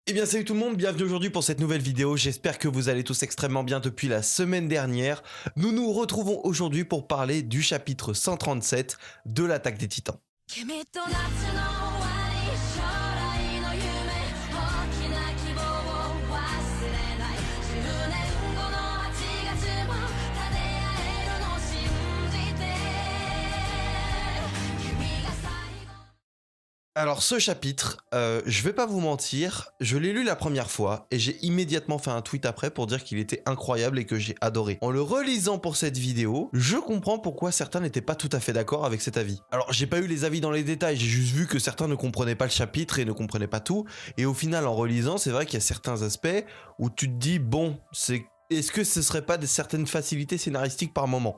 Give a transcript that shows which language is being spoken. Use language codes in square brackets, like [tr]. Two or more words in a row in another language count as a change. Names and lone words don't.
[fr] Eh bien salut tout le monde, bienvenue aujourd'hui pour cette nouvelle vidéo, j'espère que vous allez tous extrêmement bien depuis la semaine dernière. Nous nous retrouvons aujourd'hui pour parler du chapitre 137 de l'attaque des Titans. [ja] 君と夏の終わり将来の夢大きな希望を忘れない10年後の8月も立て合えるの信じて君が最後 [fr] Alors ce chapitre, je vais pas vous mentir, je l'ai lu la première fois et j'ai immédiatement fait un tweet après pour dire qu'il était incroyable et que j'ai adoré. En le relisant pour cette vidéo, je comprends pourquoi certains n'étaient pas tout à fait d'accord avec cet avis. Alors j'ai pas eu les avis dans les détails, j'ai juste vu que certains ne comprenaient pas le chapitre et ne comprenaient pas tout, et au final en relisant, c'est vrai qu'il y a certains aspects où tu te dis bon, est-ce que ce serait pas certaines facilités scénaristiques par moment?